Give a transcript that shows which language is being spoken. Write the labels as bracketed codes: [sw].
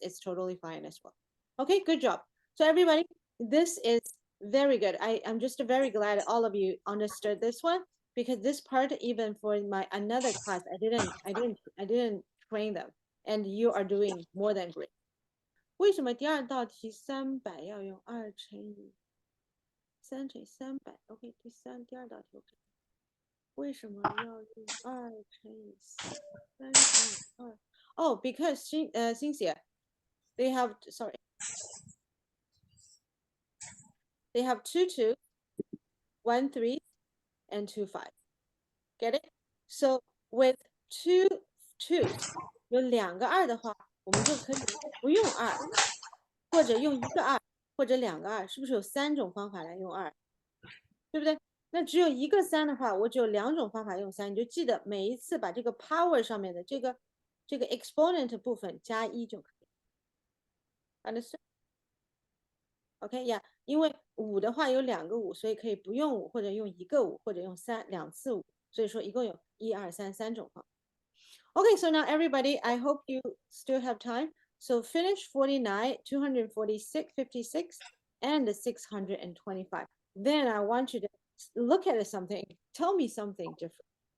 [en] It's totally fine as well. Okay, good job. So everybody, this is very good. I'm just very glad all of you understood this one, because this part, even for my another class, I didn't train them, and you are doing more than great. [zh] 为什么第二道题300要用2乘以3乘以300 ？OK， 第二道题 OK。为什么要用2乘以3乘以2 ？ [en] Oh, because Cynthia, they have sorry, they have 2 2, 1 3, and 2 5. Get it? So with 2 2 [zh] 有2个2的话，我们就可以不用2，或者用1个2，或者2个2，是不是有3种方法来用2？ 对不对？那只有一个3的话，我只有2种方法用3，你就记得每一次把这个 power 上面的这个exponent 部分加1就可以。 [en] Understood? [zh] OK 呀，因为5的话有2个5，所以可以不用5，或者用1个5，或者用2次5，所以说一共有1、2、3种方法。 [en] Okay, so now everybody, I hope you still have time. So finish 49, 246, 56, and 625. Then I want you to look at something, tell me something different.